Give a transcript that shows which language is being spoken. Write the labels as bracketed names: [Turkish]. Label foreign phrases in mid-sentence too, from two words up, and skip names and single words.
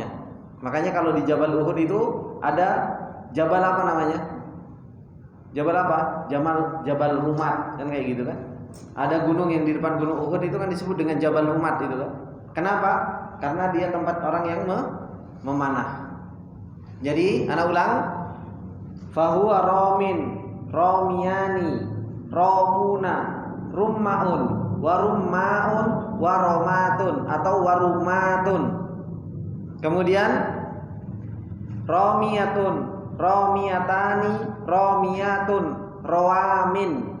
[Indonesian] Makanya kalau di Jabal Uhud itu ada jabal apa namanya? Jabal apa? Jabal Rumat, kan kayak gitu kan? Ada gunung yang di depan gunung Uhud itu kan disebut dengan Jabal Rumat itu kan? Kenapa? Karena dia tempat orang yang memanah. Jadi, ana ulang. [Arabic] فهو رامٍ راميان رامون رُمّاء ورُمّاء ورَماة atau warumatun. Kemudian رامية راميتان راميات روامٍ.